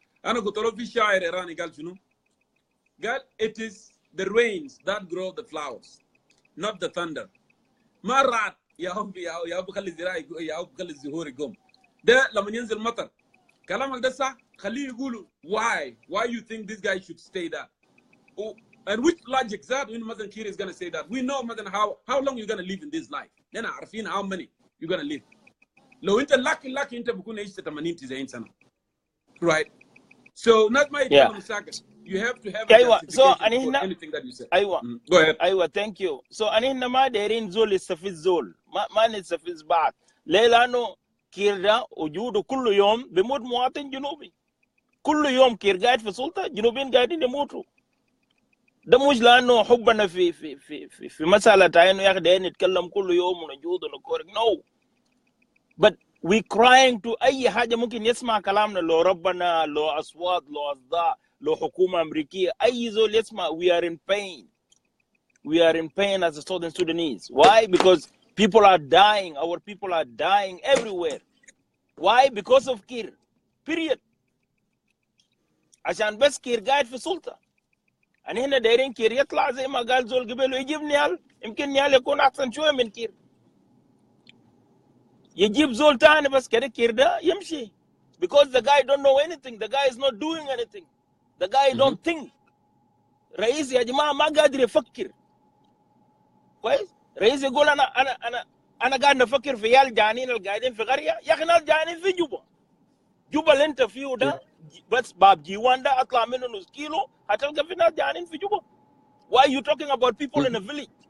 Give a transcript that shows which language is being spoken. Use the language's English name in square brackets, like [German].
[Arabic] انا قلت له في شاعر ايراني قال شنو؟ قال [English] it is the rains that grow the flowers not the thunder. [Arabic] ما الرعد يا هو بخلي الزراعه يا هو بخلي الزهور يقوم. ده لما ينزل مطر. كلامك ده صح. خليه يقولوا [English] why you think this guy should stay there. And which logic that when Madan Kir is going to say that? We know Madan how long you're going to live in this life. Then [Arabic] عارفين [English] how many you're going to live. [Arabic] لو انت lucky انت بكون عشت 80 90 سنه. [English] Right? So not my مشاكل. You have to have a justification for anything that you say. Go ahead. Thank you. [Arabic] So أنا ما دايرين زول يستفز زول. ما نستفز بعض. ليه؟ لأنه كير ده وجوده كل يوم بيموت مواطن جنوبي. كل يوم كير قاعد في سلطة، جنوبيين قاعدين يموتوا. ده مش لأنه حبنا في مسألة إنه يا أخي دايرين نتكلم كل يوم ونجود ونكورك. [English] No. But we crying to [Arabic] أي حاجة ممكن يسمع كلامنا. لو ربنا، لو أصوات، لو أصداء، لو حكومة أمريكية، أي زول يسمع. [English] We are in pain. We are in pain as the Southern Sudanese. Why? Because people are dying. Our people are dying everywhere. Why? Because of Kir. Period. [Arabic] عشان بس كير قاعد في سلطة. أنا هنا دايرين كير يطلع زي ما قال زول قبل ويجيب نيال. يمكن نيال يكون أحسن شوية من كير. يجيب زول تاني بس كده كير ده يمشي. [English] Because the guy don't know anything. The guy is not doing anything. The guy don't think. [Arabic] رئيس يا جماعة ما قادر يفكر. كويس؟ رئيس يقول أنا قاعد نفكر في يال جانين القاعدين في قرية. يا أخي نال جانين في جوبا. جوبا اللي أنت فيه ده بس باب جيوان ده أطلع منه نص كيلو هتلقى في ناس جانين في جوبا. [English] Why are you talking about people in a village?